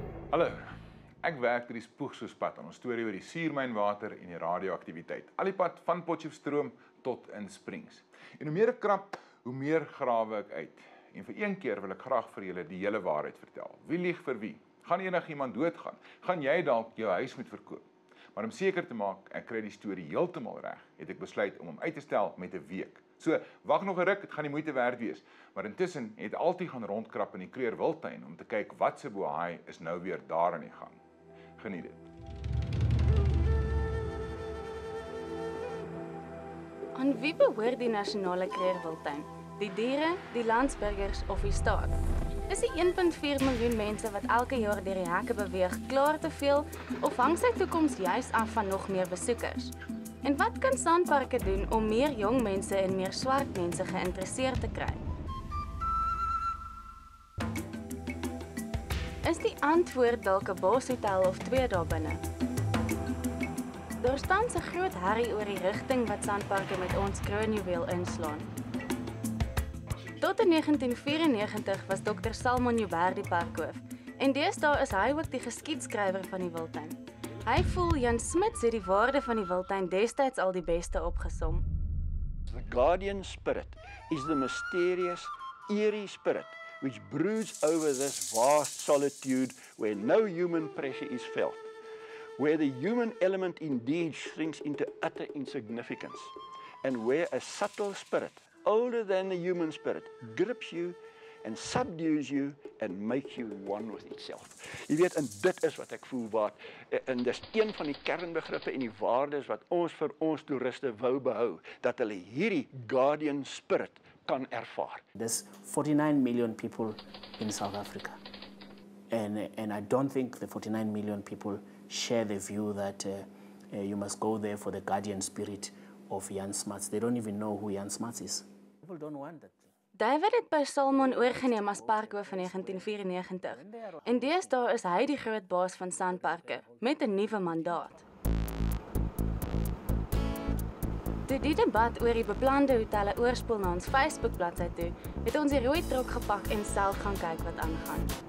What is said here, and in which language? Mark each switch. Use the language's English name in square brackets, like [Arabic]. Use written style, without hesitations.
[Afrikaans] Hallo, ek werk by die Spoegsoespad aan ons storie oor die suurmynwater en die radioaktiwiteit. Al die pad van Potchefstroom tot in Springs. En hoe meer ek krap, hoe meer grawe ek uit. En vir een keer wil ek graag vir julle die hele waarheid vertel. Wie lieg vir wie? Gaan enigiemand doodgaan? Gaan jy dalk jou huis moet verkoop? Maar om seker te maak ek kry die storie heeltemal reg, het ek besluit om hom uit te stel met 'n week. So, wag nog 'n ruk, dit gaan die moeite werd wees. Maar intussen het altyd gaan rondkrap in die Kruger Wildtuin om te kyk wat se bohaai is nou weer daar aan die gang. Geniet dit. Aan wie behoort die nasionale Kruger Wildtuin? Die diere, die landsburgers of die staat? Is die 1,4 miljoen mense wat elke jaar deur die hekke beweeg klaar te veel of hang sy toekoms juis af van nog meer besoekers? En wat kan SANParks doen om meer jong mense en meer swart mense geïnteresseerd te kry? Is die antwoord dalk 'n boshotel of 2 daar binne? Daar staan 'n groot herrie oor die rigting wat SANParks met ons kroonjuweel inslaan. Tot in 1994 was Dr. Salmon Joubert die parkhoof en deesdae is hy ook die geskiedskrywer van die wildtuin. Hy voel Jan Smuts het die waarde van die wildtuin destyds al die beste opgesom. [English] The guardian spirit is the mysterious, eerie spirit which broods over this vast solitude where no human pressure is felt, where the human element indeed shrinks into utter insignificance, and where a subtle spirit, older than the human spirit, grips you and subdues you and makes you one with itself. [Afrikaans] Jy weet, en dit is wat ek voel wat, en dis een van die kernbegrippe en die waardes wat ons vir ons toeriste wou behou, dat hulle hierdie guardian spirit kan ervaar. [English] There's 49 million people in South Africa. And I don't think the 49 million people share the view that you must go there for the guardian spirit of Jan Smuts. They don't even know who Jan Smuts is. People don't want that. [Afrikaans] David het by Salmon oorgeneem as parkhoof in 1994 en deesdae is hy die groot baas van SANParks met 'n nuwe mandaat. Toe die debat oor die beplande hotelle oorspoel na ons Facebook-bladsy toe, het ons die rooi trok gepak en self gaan kyk wat aangaan.